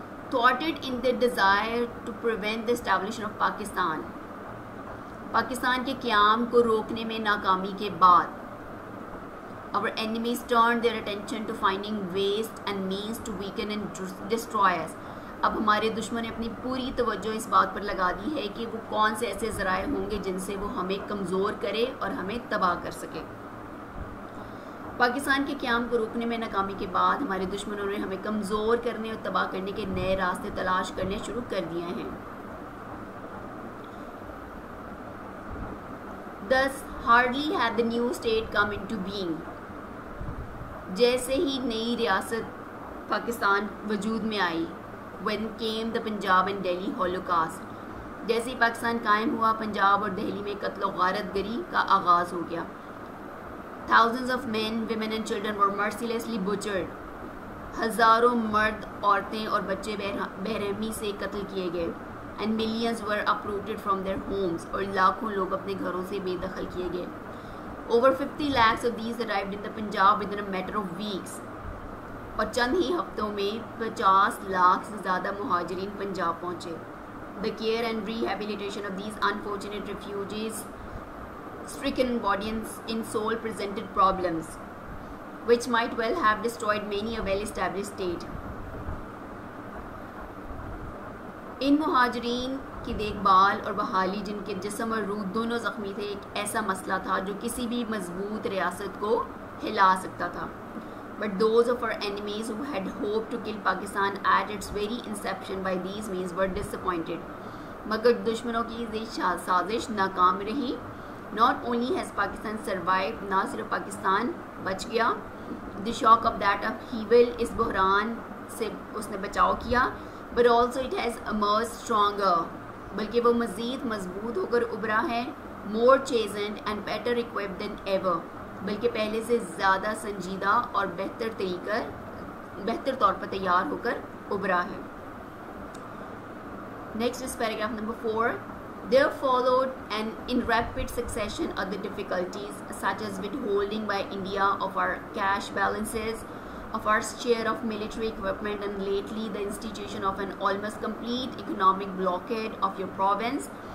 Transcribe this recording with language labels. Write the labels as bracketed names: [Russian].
[English] Thwarted in their desire to prevent the establishment of Pakistan. [Urdu] Pakistan کے قیام کو روکنے میں ناکامی کے بعد [English] our enemies turned their attention to finding ways and means to weaken and destroy us. [Urdu] اب ہمارے دشمن نے اپنی پوری توجہ اس بات پر لگا دی ہے کہ وہ کون سے ایسے ذرائع ہوں گے جن سے وہ ہمیں کمزور کرے اور ہمیں تباہ کر سکے. پاکستان کے قیام کو روکنے میں ناکامی کے بعد ہمارے دشمنوں نے ہمیں کمزور کرنے اور تباہ کرنے کے نئے راستے تلاش کرنے شروع کر دیے ہیں. [English] Thus, hardly had the new state come into being. [Urdu] جیسے ہی نئی ریاست پاکستان وجود میں آئی [English] when came the Punjab and Delhi Holocaust. [Urdu] جیسے ہی پاکستان قائم ہوا پنجاب اور دہلی میں قتل و غارت گری کا آغاز ہو گیا. [English] Thousands of men, women and children were mercilessly butchered. [Urdu] ہزاروں مرد، عورتیں اور بچے بے-رحمی سے قتل کیے گئے. [English] And millions were uprooted from their homes. [Urdu] اور لاکھوں لوگ اپنے گھروں سے بے دخل کیے گئے. [English] Over 50 lakhs of these arrived in the Punjab within a matter of weeks. [Urdu] اور چند ہی ہفتوں میں 50 لاکھ سے زیادہ مہاجرین پنجاب پہنچے. [English] The care and rehabilitation of these unfortunate refugees, stricken in body and in soul, presented problems which might well have destroyed many a well-established state. [Urdu] ان مہاجرین کی دیکھ بھال اور بحالی جن کے جسم اور روح دونوں زخمی تھے ایک ایسا مسئلہ تھا جو کسی بھی مضبوط ریاست کو ہلا سکتا تھا. [English] But those of our enemies who had hoped to kill Pakistan at its very inception by these means were disappointed. [Urdu] مگر دشمنوں کی یہ سازش ناکام رہی. [English] Not only has Pakistan survived, [Urdu] نہ صرف پاکستان بچ گیا, [English] the shock of that upheaval, [Urdu] اس بحران سے اس نے بچاؤ کیا, [English] but also it has emerged stronger, [Urdu] بلکہ وہ مزید مضبوط ہو کر ابھرا ہے, [English] more chastened and better equipped than ever, [Urdu] بلکہ پہلے سے زیادہ سنجیدہ اور بہتر طور پر تیار ہو کر ابھرا ہے. [English] Next is paragraph number 4. There followed and in rapid succession other difficulties such as withholding by India of our cash balances, of our share of military equipment, and lately the institution of an almost complete economic blockade of your province.